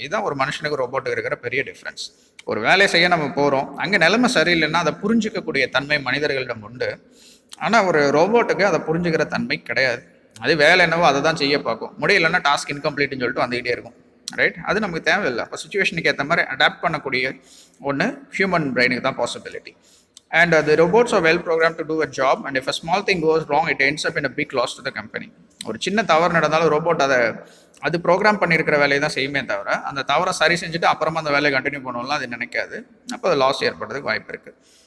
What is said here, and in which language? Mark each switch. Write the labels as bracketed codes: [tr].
[ta] இதுதான் ஒரு மனுஷனுக்கு ரோபோட்டுக்கு இருக்கிற பெரிய டிஃப்ரென்ஸ். ஒரு வேலையை செய்ய நம்ம போகிறோம், அங்கே நிலைமை சரியில்லைன்னா அதை புரிஞ்சிக்கக்கூடிய தன்மை மனிதர்களிடம் உண்டு. ஆனால் ஒரு ரோபோட்டுக்கு அதை புரிஞ்சுக்கிற தன்மை கிடையாது. அது வேலை என்னவோ அதை தான் செய்ய பார்க்கும். முடியலைன்னா டாஸ்க் இன்கம்ப்ளீட்னு சொல்லிட்டு வந்துகிட்டே இருக்கும், ரைட்? அது நமக்கு தேவையில்லை. அப்போ சுச்சுவேஷனுக்கு ஏற்ற மாதிரி அடாப்ட் பண்ணக்கூடிய ஒன்று ஹியூமன் பிரெயினுக்கு தான் possibility. [en] And the robots are well programmed to do a job, and if a small thing goes wrong, it ends up in a big loss to the company. [ta] ஒரு சின்ன தவறு நடந்தாலும் ரோபோட் அது program பண்ணியிருக்கிற வேலையை தான் செய்யுமே தவிர அந்த தவறை சரி செஞ்சுட்டு அப்புறமா அந்த வேலையை கண்டினியூ பண்ணணும்லாம் அது நினைக்காது. அப்போ அது லாஸ் ஏற்படுறதுக்கு வாய்ப்பு இருக்குது.